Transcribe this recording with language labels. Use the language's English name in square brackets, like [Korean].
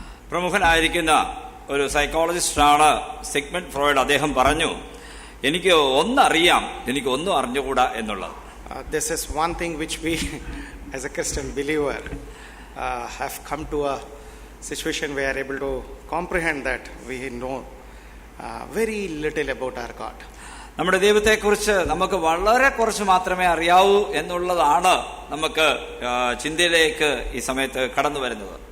[Malayalam] പ്രമുഖനായിരിക്കുന്ന ഒരു സൈക്കോളജിസ്റ്റാണ് Sigmund Freud. അദ്ദേഹം പറഞ്ഞു, എനിക്ക് ഒന്നറിയാം, എനിക്ക് ഒന്നും അറിഞ്ഞുകൂടാ എന്നുള്ളത്. [English] This is one thing which we as a Christian believer have come to a situation where we are able to comprehend that we know very little about our God. [Malayalam] നമ്മുടെ ദൈവത്തെക്കുറിച്ച് നമുക്ക് വളരെ കുറച്ച് മാത്രമേ അറിയാവൂ എന്നുള്ളതാണ് നമുക്ക് ചിന്തയിലേക്ക് ഈ സമയത്ത് കടന്നു വരുന്നത്.